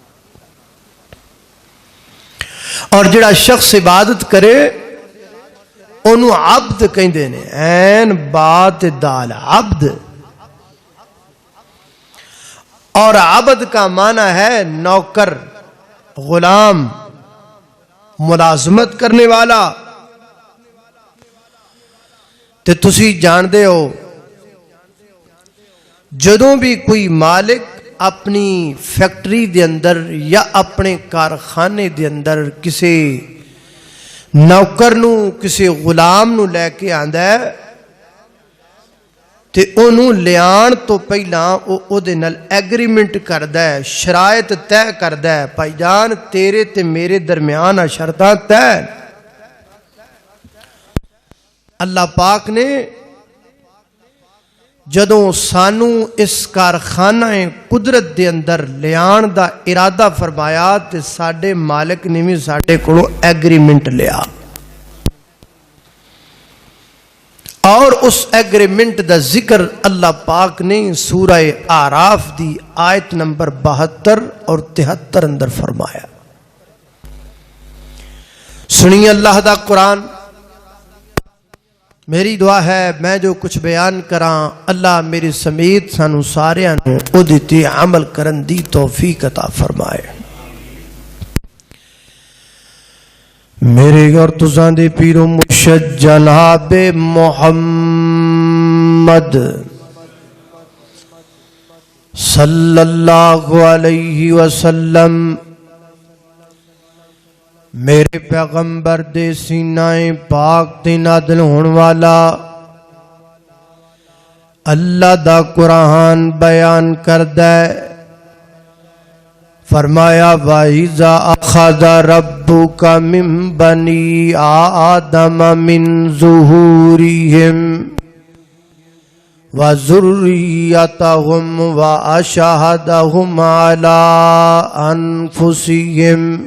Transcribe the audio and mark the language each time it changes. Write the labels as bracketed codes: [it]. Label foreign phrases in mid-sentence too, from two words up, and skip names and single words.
[pa] اور جڑا شخص عبادت کرے انہوں عبد کہندے نے، عین بات دال، عبد۔ [ur] اور عبد کا معنی ہے نوکر، غلام، ملازمت کرنے والا۔ [pa] تے تسی جاندے ہو جدوں بھی کوئی مالک اپنی فیکٹری دے اندر یا اپنے کارخانے دے اندر کسی نوکر نو، کسی غلام نو لے کے آندا ہے تے انہوں لیان تو پہلا او دے نال ایگریمنٹ کردا ہے، شرائط طے کردا ہے، بھائی جان تیرے تے میرے درمیان شرطاں طے۔ اللہ پاک نے جدوں سانو اس کارخانہ قدرت دے اندر لیان دا ارادہ فرمایا تے ساڈے مالک نے بھی ساڈے کولوں ایگریمنٹ لیا، اور اس ایگریمنٹ دا ذکر اللہ پاک نے سورہ اعراف دی آیت نمبر 72 اور 73 اندر فرمایا۔ سنیے اللہ دا قرآن۔ میری دعا ہے میں جو کچھ بیان کراں اللہ میری سمیت سانو ساریاں نوں اودے تے عمل کرن دی توفیق عطا فرمائے۔ میرے اور تساں دے پیر و مرشد جناب محمد [ar] صلی اللہ علیہ وسلم [pa] میرے پیغمبر دے سینہ پاک تے نازل ہون والا اللہ دا قرآن بیان کردا ہے۔ [ar] فرمایا وَإِذَا أَخَذَ رَبُّكَ مِن بَنِي آدَمَ مِن ظُهُورِهِمْ وَذُرِّيَّتَهُمْ وَأَشْهَدَهُمْ عَلَىٰ أَنفُسِهِمْ